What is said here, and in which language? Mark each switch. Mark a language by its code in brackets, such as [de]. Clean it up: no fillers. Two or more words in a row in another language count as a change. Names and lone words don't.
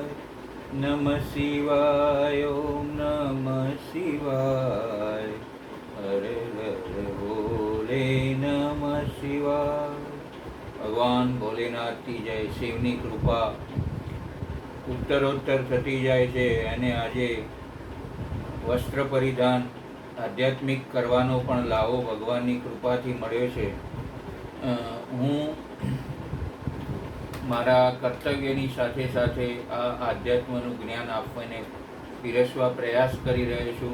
[sa] नमः शिवाय ओम नमः शिवाय हर हर भोले नमः शिवाय। [hi] भगवान भोलेनाथ की जय। [gu] શિવની કૃપા ઉત્તરોત્તર થતી જાય છે અને આજે વસ્ત્ર પરિધાન આધ્યાત્મિક કરવાનો પણ લાવો ભગવાનની કૃપાથી મળ્યો છે। હું મારા કર્તવ્યની સાથે સાથે આ આધ્યાત્મનું જ્ઞાન આપવાને પીરસવા પ્રયાસ કરી રહ્યો છું।